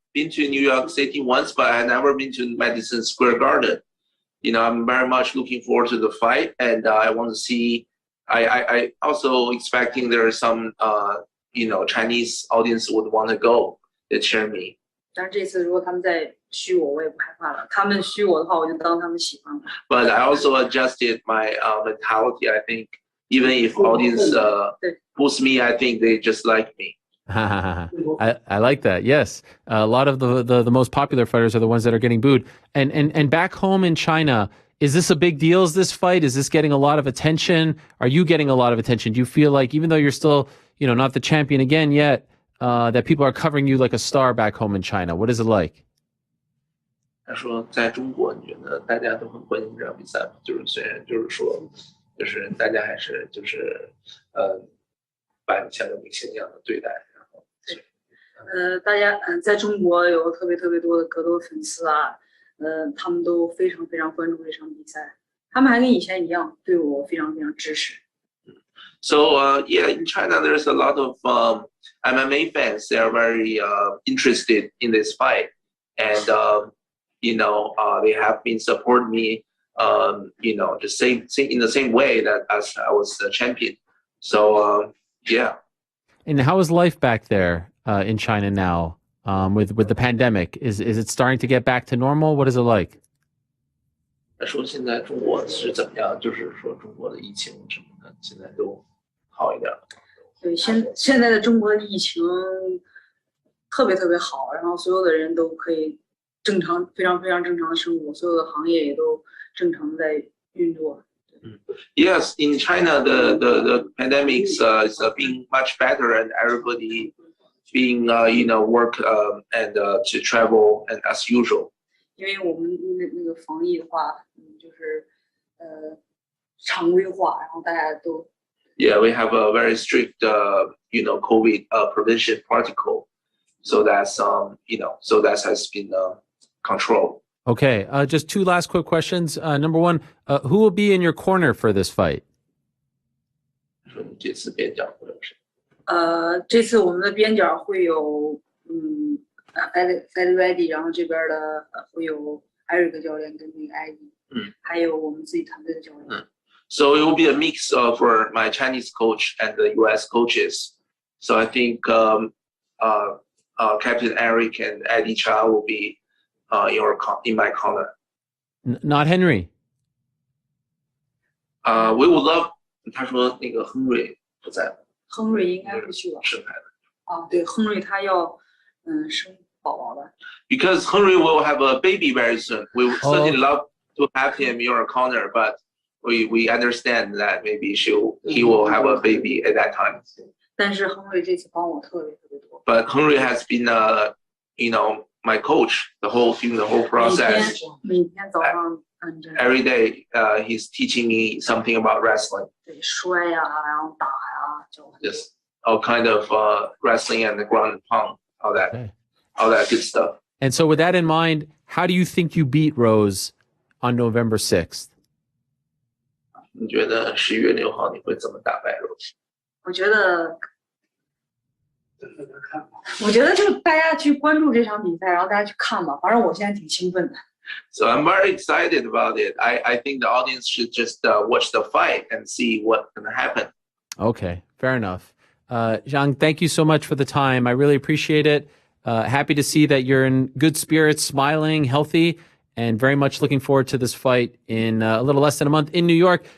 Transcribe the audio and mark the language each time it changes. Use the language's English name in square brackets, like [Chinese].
[English] been to New York City once, but I never been to Madison Square Garden. I'm very much looking forward to the fight, and I want to see. I also expecting there are some Chinese audience would want to go to cheer me. [Chinese] 但是这次如果他们再虚我也不害怕了。他们虚我的话，我就当他们喜欢了。 [English] But I also adjusted my mentality. I think even if audience boost me, I think they just like me. I like that. Yes, a lot of the most popular fighters are the ones that are getting booed. And back home in China, is this a big deal? Is this fight? Is this getting a lot of attention? Are you getting a lot of attention? Do you feel like even though you're still not the champion again yet, that people are covering you like a star back home in China? What is it like? [Chinese] 他说，在中国，你觉得大家都很关心这场比赛吗？虽然大家还是把你像个明星一样的对待。大家在中国有特别多的格斗粉丝啊，他们都非常关注这场比赛，他们还跟以前一样对我非常支持。 [English] So in China, there's a lot of MMA fans. They are very interested in this fight, and they have been supporting me. The same in the same way that as I was the champion. So yeah. And how is life back there in China now with the pandemic? Is it starting to get back to normal? What is it like? [Chinese] 他说现在中国是怎么样？就是说中国的疫情什么的，现在都好一点了。对，现在的中国的疫情特别好，然后所有的人都可以非常正常的生活，所有的行业也都正常在运作。 [English] Yes, in China, the pandemic is being much better, and everybody being work and to travel and as usual. [Chinese] 因为我们那个防疫的话，就是常规化，然后大家都。 [English] Yeah, we have a very strict, COVID prevention protocol, so that's so that has been controlled. Okay, just two last quick questions. Number one, who will be in your corner for this fight? [Chinese] 说你这次边角会有谁？这次我们的边角会有Ready， 然后这边的会有 Eric 教练跟那个 Eddie， 还有我们自己团队的教练。 [English] So it will be a mix for my Chinese coach and the U.S. coaches. So I think Captain Eric and Eddie Cha will be in my corner. Not Henry. We would love. [Chinese] 他说那个亨瑞不在了。亨瑞应该不去了。生孩子。对，亨瑞他要生宝宝了。 [English] Because Henry will have a baby very soon. We would certainly love to have him in your corner, but we understand that maybe he will have a baby at that time. [Chinese] 但是亨瑞这次帮我特别多。 [English] But Henry has been my coach during the whole process. [Chinese] 每天早上 [English] every day he's teaching me something about wrestling. [Chinese] 对，摔呀，然后打呀， [English] just all kind of wrestling and the ground and pound, all that good stuff. And so with that in mind, how do you think you beat Rose on November 6th? [Chinese] 你觉得11月6号你会怎么打败 Rose？我觉得就大家去关注这场比赛，然后大家去看吧。反正我现在挺兴奋的。 [English] So I'm very excited about it. I think the audience should just watch the fight and see what's going to happen. Okay, fair enough. Zhang, thank you so much for the time. I really appreciate it. Happy to see that you're in good spirits, smiling, healthy, and very much looking forward to this fight in a little less than a month in New York.